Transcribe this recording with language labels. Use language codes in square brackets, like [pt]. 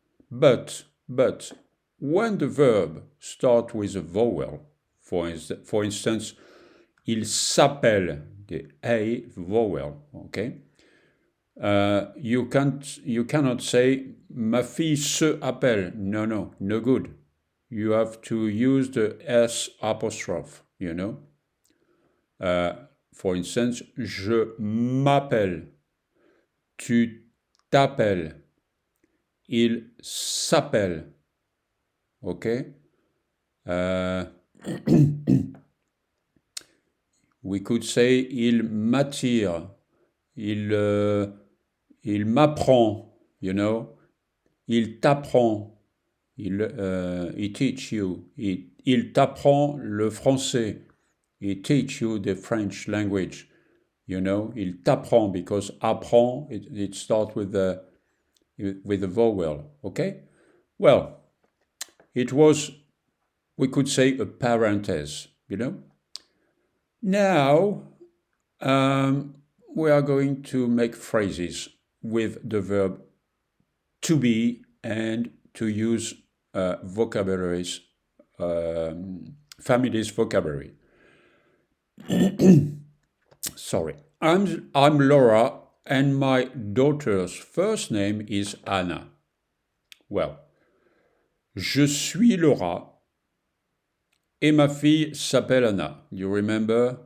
[en] But when the verb starts with a vowel, for instance, il s'appelle, the a vowel, okay? [fr] You cannot say ma fille se appelle. [en] No good. You have to use the s apostrophe, you know. [fr] For instance, je m'appelle, tu t'appelles, il s'appelle. OK? [en] We could say il m'attire. Il m'apprend, you know. Il t'apprend. He teach you. [fr] Il t'apprend le français. [en] He teach you the French language. You know, il t'apprend because apprend, it starts with the vowel. Okay? Well, it was, we could say, a parenthesis, you know. Now, we are going to make phrases with the verb to be and to use vocabularies, families vocabulary. Sorry. I'm Laura and my daughter's first name is Anna. [fr] Well, je suis Laura et ma fille s'appelle Anna. You remember?